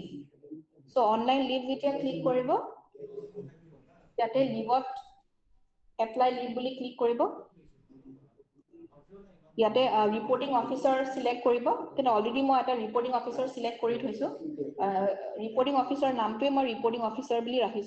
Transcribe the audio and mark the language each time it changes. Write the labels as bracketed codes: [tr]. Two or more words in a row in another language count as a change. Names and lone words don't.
[en] So online leave [as] যেতিয়া click কৰিব ইয়াতে leave-ত [en] apply leave [as] বুলি click কৰিব. ইয়াতে [en] reporting officer select [as] কৰিব, কিন্তু already মই এটা [en] reporting officer select [as] কৰি থৈছো. [en] reporting officer [as] নামটোৱে মই [en] reporting officer [as] বুলি ৰাখিছো.